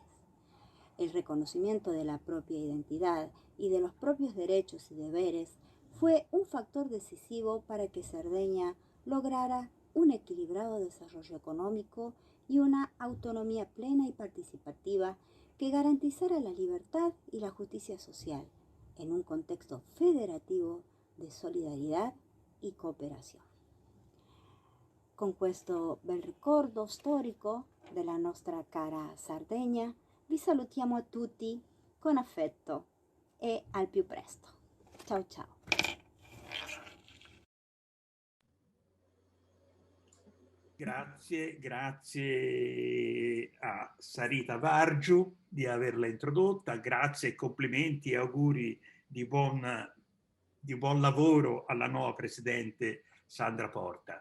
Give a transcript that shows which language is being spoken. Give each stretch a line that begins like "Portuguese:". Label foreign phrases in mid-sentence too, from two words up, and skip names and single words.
Spanish: El reconocimiento de la propia identidad y de los propios derechos y deberes fue un factor decisivo para que Cerdeña lograra un equilibrado desarrollo económico y una autonomía plena y participativa que garantizara la libertad y la justicia social en un contexto federativo de
Italian: solidarietà e cooperazione. Con questo bel ricordo storico della nostra cara Sardegna, vi salutiamo a tutti con affetto e al più presto. Ciao ciao. Grazie a Sarita Vargiu di averla introdotta, grazie e complimenti e auguri di buon lavoro alla nuova presidente Sandra Porta.